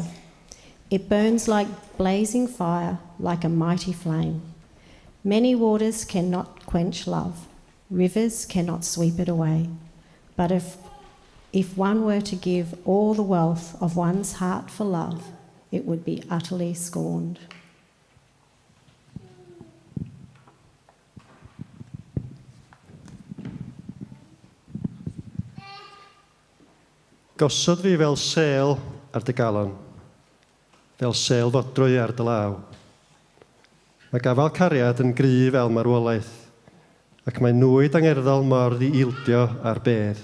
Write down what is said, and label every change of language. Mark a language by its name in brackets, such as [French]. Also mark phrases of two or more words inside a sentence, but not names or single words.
[English] It burns like blazing fire, like a mighty flame. Many waters cannot quench love, rivers cannot sweep it away. But if one were to give all the wealth of one's heart for love, it would be utterly scorned. [Welsh] Gosod fi fel sêl ar dy galon, fel sêl fodrwy ar dy law. Mae gafal cariad yn gry fel marwolaeth, ac mae nwyd angerddol mor ddi-ildio ar bedd.